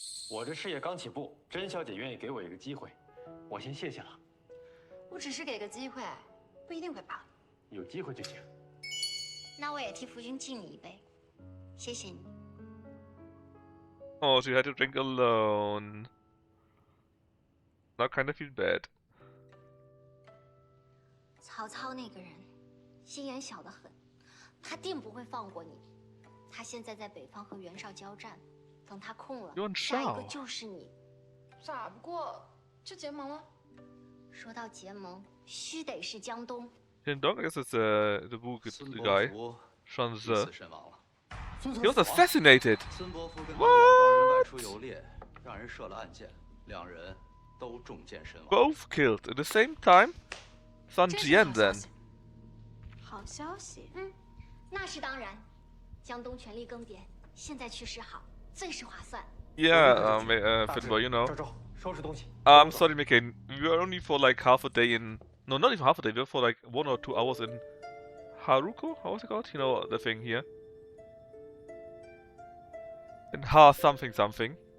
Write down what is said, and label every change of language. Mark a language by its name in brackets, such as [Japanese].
[Chinese] 我这事业刚起步，甄小姐愿意给我一个机会，我先谢谢了。我只是给个机会，不一定会帮。有机会就行。那我也替夫君敬你一杯，谢谢你。 [English] Oh, she had to drink alone. Now kind of feel bad. [Chinese] 曹操那个人，心眼小得很，他定不会放过你。他现在在北方和袁绍交战，等他空了，下一个就是你。咋不过就结盟了？说到结盟，须得是江东。 [English] And Dong, I guess it's the Wu guy. Shanze. He was assassinated! [Chinese] 孙伯符跟老丈人外出游猎，让人设了暗箭，两人都中箭身亡。 [English] Both killed at the same time? Sun Jian then. [Chinese] 好消息。那是当然。江东全力更迭，现在去示好，最是划算。 [English] Yeah, Finboy, you know. [Chinese] 收拾东西。 [English] Sorry, McCain. We were only for like half a day in... No, not even half a day. We were for like 1 or 2 hours in Haruko? How was it called? You know, the thing here. In something.